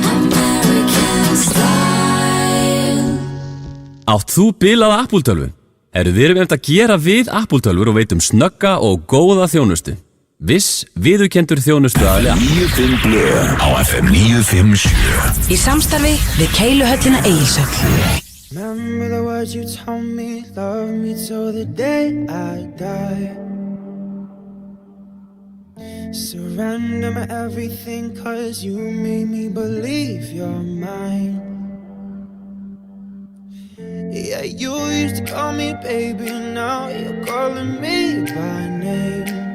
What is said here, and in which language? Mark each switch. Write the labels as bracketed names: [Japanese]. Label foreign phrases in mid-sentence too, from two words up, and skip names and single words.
[Icelandic] Átt þú bilaða Apple-tölvu? Við erum að gera við Apple-tölvur og veitum snögga og góða þjónustu. Viss viðurkenndur þjónustu aðila 95 blöð á FM 957 í samstarfi við Keiluhöllina Egilshöll. [English] Remember the words you told me, love me till the day I die. Surrender my everything, cause you made me believe you're mine. Yeah, you used to call me baby, now you're calling me by name.